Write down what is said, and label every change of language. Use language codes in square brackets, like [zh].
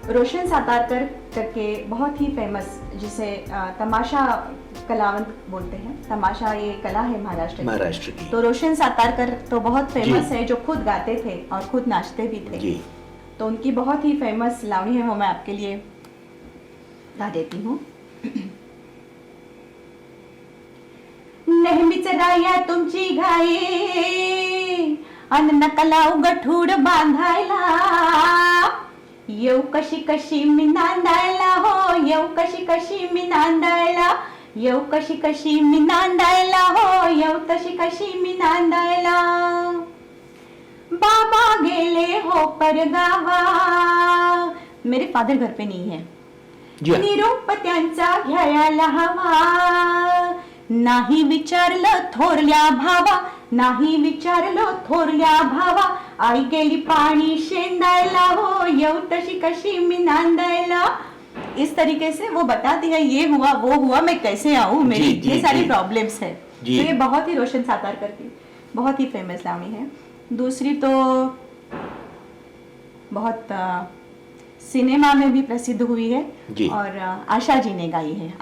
[hi] रोशन सातारकर करके बहुत ही फेमस, जिसे तमाशा कलावंत बोलते हैं। तमाशा ये कला है महाराष्ट्र की। तो रोशन सातारकर तो बहुत फेमस है, जो खुद गाते थे और खुद नाचते भी थे। जी। तो उनकी बहुत ही फेमस लावणी है, वो मैं आपके लिए गा देती हूँ। [mr] नेहमीच राया तुमची घाई, अन्न कलाव गठूड बांधायला, येऊ कशी कशी मी नांदायला हो, येऊ कशी कशी मी नांदायला, येऊ कशी कशी मी नांदायला हो, येऊ तशी कशी मी नांदायला। बाबा गेले हो परगावा, [hi] मेरे फादर घर पे नहीं है, [mr] निरोप त्यांचा घ्यायला हवा। नाही विचारलं थोरल्या भावा, नाही विचारलं थोरल्या भावा, आई गेली पाणी शेंदायला हो, येऊ तशी कशी मी नांदायला। [hi] इस तरीके से वो बताती है, ये हुआ वो हुआ, मैं कैसे आऊँ, मेरी ये सारी प्रॉब्लम्स है। तो ये बहुत ही रोशन सातारकर की बहुत ही फेमस लावणी है। दूसरी तो बहुत सिनेमा में भी प्रसिद्ध हुई है और आशा जी ने गाई है।